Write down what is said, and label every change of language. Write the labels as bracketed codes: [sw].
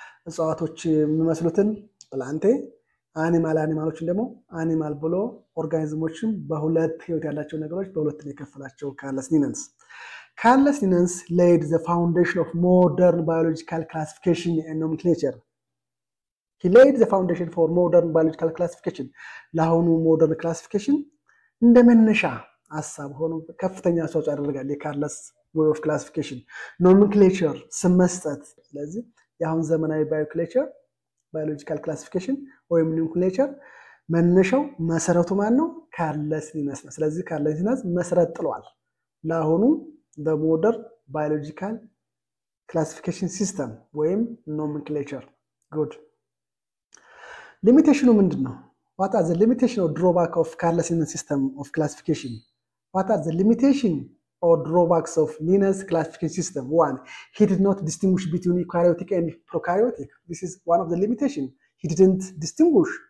[am] እጽዋቶች የሚመስሉትን ፕላንቴ፣ አኒማሎችን ደግሞ አኒማል ብሎ ኦርጋኒዝሞችን በሁለት ህይወት ያላቸው ነገሮች በሁለት ነው የከፈላቸው ካርለስ ሊናንስ። [en] Carolus Linnaeus laid the foundation of modern biological classification and nomenclature. He laid the foundation for modern biological classification. [am] ለአሁኑ ሞደርን ክላሲፊኬሽን እንደመነሻ ሐሳብ ሆኖ ከፍተኛ አስተዋጽኦ ያደርጋል የካርለስ [en] way of classification. [am] Nomenclature ስም መስጠት። ስለዚህ የአሁን ዘመናዊ biological classification ወይም nomenclature መነሻው መሰረቱ ማን ነው? ካርለስ ሊናስ ነው። ስለዚህ ካርለስ ሊናስ መሰረት ጥሏል ለአሁኑ [en] the modern biological classification system [am] ወይም nomenclature. [en] Good. Limitation [am] ምንድነው? [en] What are the limitation or drawback of Carolus Linnaeus system of classification? What are the limitation or drawbacks of Linnaeus classification system? 1. He did not distinguish between eukaryotic and prokaryotic. This is one of the limitation. He didn't distinguish